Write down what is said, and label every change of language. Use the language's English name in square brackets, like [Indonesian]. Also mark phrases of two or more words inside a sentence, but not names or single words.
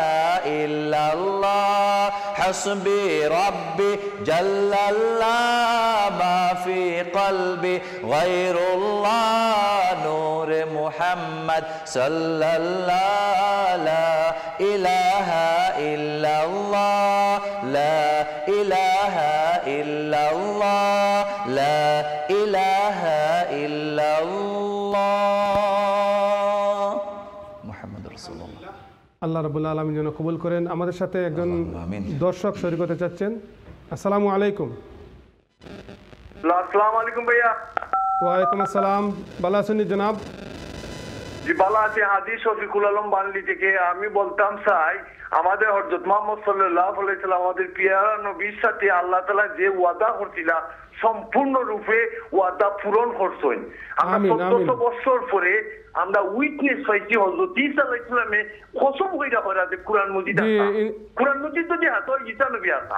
[Arabic] الا اللہ حسبی ربی جل اللہ ما فی قلبی غیر اللہ نور محمد صلی اللہ لا الہ الا اللہ لا الہ الا اللہ لا الہ الا اللہ محمد رسول اللہ [Bangla] আল্লাহ [Arabic] رب العالمين [Bangla] যেন কবুল করেন আমাদের সাথে একজন দর্শক শরীক হতে চাচ্ছেন [Arabic] السلام عليكم السلام عليكم [Bangla] ভাইয়া [Arabic] وعليكم السلام [Bangla] ভালো আছেন জনাব জি ভালো আছি হাজী শফিকুল আলম বানলি থেকে আমি বলতাম চাই আমাদের হযরত মুহাম্মদ [Arabic] صلى الله عليه سلم [Bangla] আমাদের প্রিয় নবীর সাথে আল্লাহ তাআলা যে ওয়াদা করেছিল সম্পূর্ণ রূপে ওয়াদা পূরণ করছেন আমরা 1400 বছর পরে আমরা উইটনেস পাইছি হযরত ঈসা [Arabic] عليه السلام [Bangla] কসম কইরা কইরা যে কুরআন মজিদ তো যে হাতে ঈসা নবী আসা